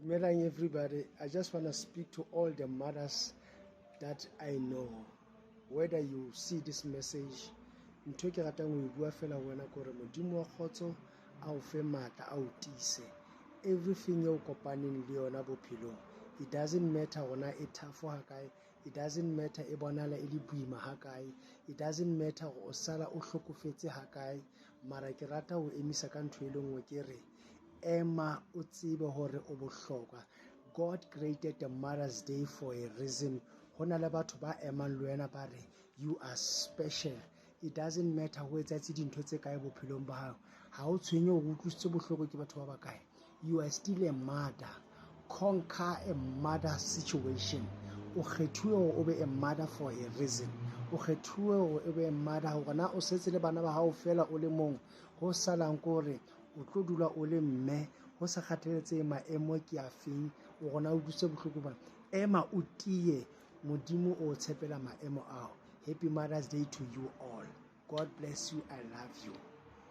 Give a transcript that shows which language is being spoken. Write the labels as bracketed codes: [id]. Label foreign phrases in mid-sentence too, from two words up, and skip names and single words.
[en] Dumelang everybody. I just want to speak to all the mothers that I know. Whether you see this message, [st] ntho ke ratang ho bua fela wena gore modimo wa khotso a o fe matla a o tise. [en] Everything you [st] kopaneng le yona bophelong, [en] it doesn't matter [st] hona e tough ha kae, [en] it doesn't matter [st] e bonala e le boima ha kae, [en] it doesn't matter [st] go o sala o hlokofetse ha kae, mara ke rata ho emisa ka ntho e le nngwe ke re ema o tsebe hore o bohlokwa. [en] God created the Mother's Day for a reason. [st] Hona le batho ba emang le wena ba re [en] you are special. It doesn't matter [st] ho etsatse dintho tse kae bophelong ba hao, ha o tshwenye o utlwisitse bohloko ke batho ba bakae, [en] you are still a mother. Conquer a mother situation. [st] O kgethuwe hore o be [en] a mother for a reason. [st] O kgethuwe hore o be [en] a mother [st] hore na o setse le bana ba hao fela o le mong, ho salang kore o tlo dula o le mme, ho sa kgathaletse maemo ke a feng, o gona o dutse bohloko ba ema o tie, modimo o tshepela maemo ao. [en] Happy Mother's Day to you all. God bless you. I love you.